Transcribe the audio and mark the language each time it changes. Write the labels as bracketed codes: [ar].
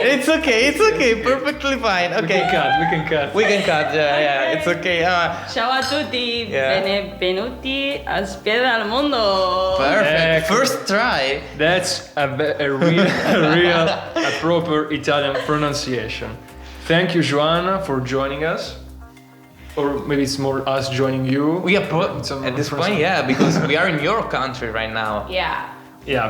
[en] It's okay, perfectly fine. Okay. We can cut. Yeah, it's okay. [it] Ciao a tutti, [en] Yeah. [it] benvenuti a Spie dal mondo. [en] Perfect. First try. That's a real, a proper Italian pronunciation. Thank you, Joana, for joining us. Or maybe it's more us joining you. We are at this point, yeah, because we are in your country right now. Yeah.